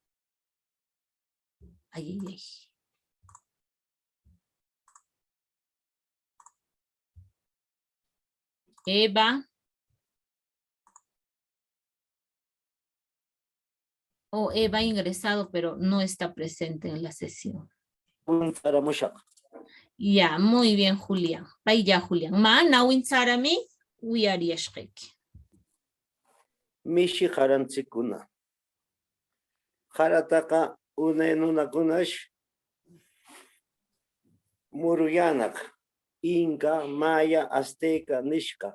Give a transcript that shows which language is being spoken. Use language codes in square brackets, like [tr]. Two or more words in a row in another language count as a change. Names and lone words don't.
[es] Ay. Eva. Eva ha ingresado, pero no está presente en la sesión. Ya, muy bien, Julián. Vaya, Julián. [qu] Ma, nawin sarami, uyariashkek. Mishi Harantzikuna. Harataka unenunakunash Muruyanak. Inca, Maya, Azteca, Nishka.